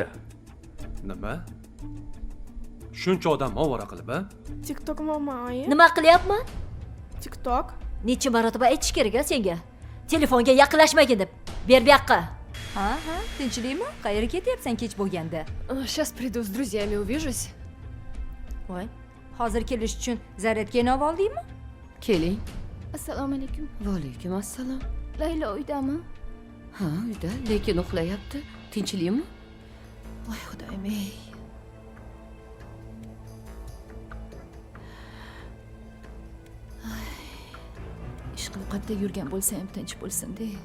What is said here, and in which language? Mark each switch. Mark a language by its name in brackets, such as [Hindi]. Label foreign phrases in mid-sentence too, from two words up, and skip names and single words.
[Uzbek] Nima? Shuncha odam ovora qilib, a? TikTok mama oyi. Nima qilyapman? TikTok. Necha marotaba aytish kerak a senga? Telefonga yaqinlashmagin deb. Ber bu yoqqa. Ha, tinchlikmi? Qayerga ketyapsan kech bo'lganda? [Russian] Сейчас приду с друзьями, увижусь. [Uzbek] Voy, hozir kelish uchun zaryadkani olib oldingmi? Keling. Assalomu alaykum. Va alaykum assalom. Laylo uydami? Ha, uyda, lekin uxlayapti. Tinchlikmi? Voy xudoyim ey. Ishqim qayerda yurgan bo'lsa ham tinch bo'lsin-da.